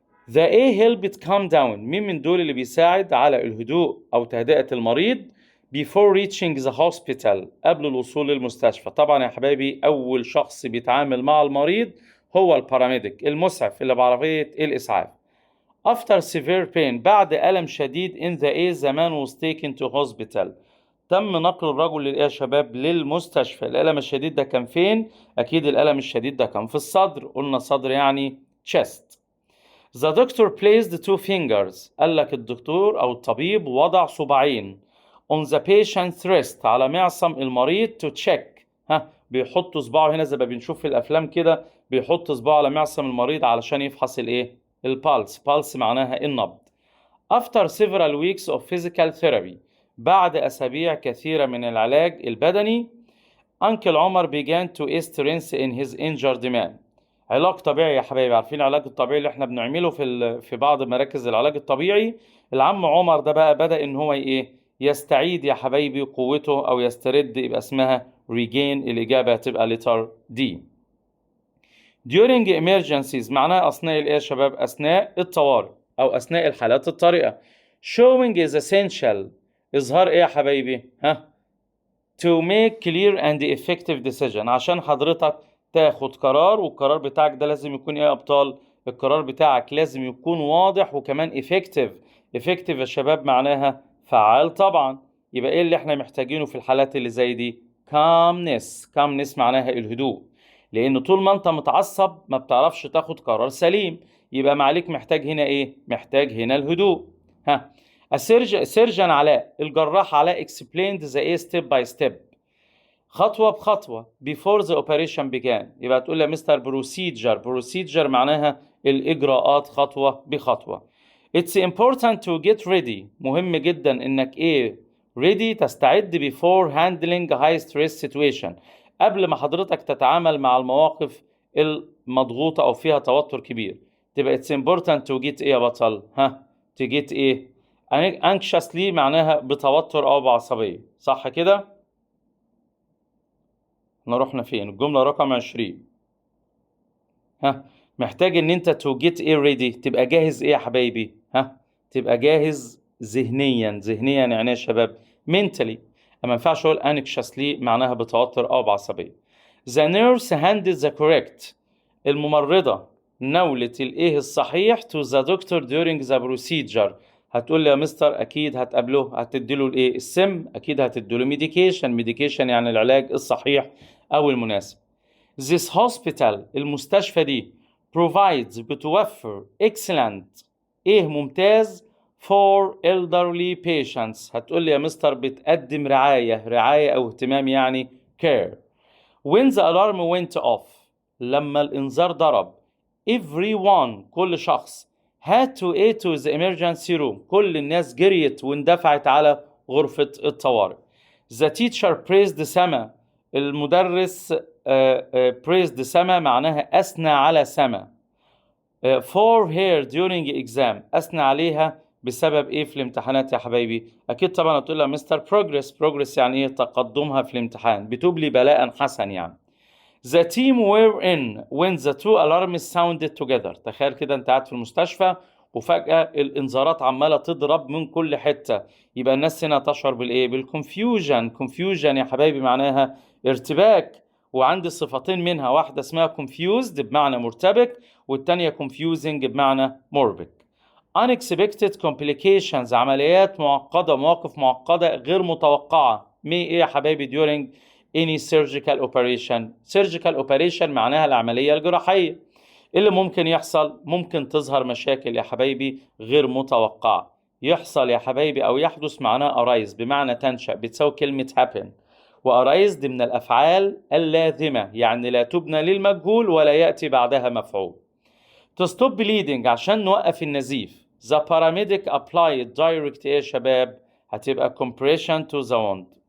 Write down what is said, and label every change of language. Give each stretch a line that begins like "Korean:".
Arabic: The A helped calm down، مين من دول اللي بيساعد على الهدوء أو تهدئة المريض before reaching the hospital، قبل الوصول للمستشفى. طبعا يا حبايبي أول شخص بيتعامل مع المريض هو الباراميديك، المسعف اللي بعربية الإسعاف.
English: After severe pain، بعد ألم شديد in the A the man was taken to hospital، تم نقل الرجل يا شباب للمستشفى.
Arabic: الألم الشديد ده كان فين؟ أكيد الألم الشديد ده كان في الصدر، قلنا صدر يعني chest. The doctor placed 2 fingers، قال لك الدكتور أو الطبيب وضع صباعين on the patient's wrist، على معصم المريض to check، بيحط صباعه هنا زي ما بنشوف في الأفلام كده، بيحط صباعه على معصم المريض علشان يفحص الإيه؟ البالس معناها النبض.
English: After several weeks of physical therapy، بعد أسابيع كثيرة من العلاج البدني، Uncle عمر began to strengthen in his injured man.
Arabic: علاج طبيعي يا حبايبي، عارفين العلاج الطبيعي اللي احنا بنعمله في بعض مراكز العلاج الطبيعي. العم عمر ده بقى بدأ ان هو ايه؟ يستعيد يا حبايبي قوته او يسترد، يبقى اسمها
English: regain الإجابة هتبقى letter D.
Arabic: during emergencies معناها أثناء الإيه يا شباب؟ أثناء الطوارئ أو أثناء الحالات الطارئة. showing is essential إظهار إيه يا حبايبي؟ to make clear and effective decision عشان حضرتك تاخد قرار، والقرار بتاعك ده لازم يكون إيه يا أبطال؟ القرار بتاعك لازم يكون واضح وكمان effective. effective يا شباب معناها فعال طبعا. يبقى إيه اللي إحنا محتاجينه في الحالات اللي زي دي؟ calmness معناها الهدوء، لأن طول ما أنت متعصب ما بتعرفش تاخد قرار سليم. يبقى معليك محتاج هنا إيه؟ محتاج هنا الهدوء.
English: السيرجن علاء، الجراح علاء explained the A step by step خطوة بخطوة before the operation began.
Arabic: يبقى تقول لي مستر procedure معناها الإجراءات خطوة بخطوة. It's important to get ready مهم جدا إنك إيه؟ ready تستعد before handling high stress situation قبل ما حضرتك تتعامل مع المواقف المضغوطة أو فيها توتر كبير. تبقى it's important to get إيه يا بطل؟ to get إيه؟ anxiously معناها بتوتر أو بعصبية، صح كده؟ احنا رحنا فين؟ الجملة رقم 20. محتاج ان انت to get ايه ready تبقى جاهز ايه يا حبايبي؟ تبقى جاهز ذهنيا يعني ايه يا شباب؟ mentally. ما ينفعش اقول anxiously معناها بتوتر او بعصبية.
English: the nurse handed the correct الممرضة نولت الايه الصحيح to the doctor during the procedure.
Arabic: هتقول لي يا مستر اكيد هتقابله هتديله الايه؟ السم. اكيد هتديله ميديكيشن يعني العلاج الصحيح او المناسب.
English: This hospital المستشفى دي provides بتوفر excellent ايه ممتاز for elderly patients.
Arabic: هتقول لي يا مستر بتقدم رعاية او اهتمام يعني care. When the alarm went off لما الانذار ضرب everyone كل شخص had to the emergency room كل الناس جريت واندفعت على غرفة الطوارئ. The teacher praised سما المدرس praised سما معناها أثنى على سما for her during exam أثنى عليها بسبب إيه في الامتحانات يا حبايبي؟ أكيد طبعا هتقول لها مستر progress يعني إيه؟ تقدمها في الامتحان، بتبلي بلاء حسن يعني.
English: The team were in when the two alarms sounded together.
Arabic: تخيل كده انت قاعد في المستشفى وفجأة الانذارات عمالة تضرب من كل حتة. يبقى الناس هنا تشعر بالايه؟ بالconfusion يا حبايبي معناها ارتباك، وعندي صفتين منها، واحدة اسمها confused بمعنى مرتبك والتانية confusing بمعنى مربك. unexpected complications عمليات معقدة، مواقف معقدة غير متوقعة. ايه يا حبايبي during any surgical operation معناها العملية الجراحية. اللي ممكن يحصل؟ ممكن تظهر مشاكل يا حبايبي غير متوقعة. يحصل يا حبايبي أو يحدث معناه arise بمعنى تنشأ، بتساوي كلمة happen. وarise دي من الأفعال اللازمة يعني لا تبنى للمجهول ولا يأتي بعدها مفعول.
English: to stop bleeding عشان نوقف النزيف. the paramedic applied direct يا شباب هتبقى compression to the wound.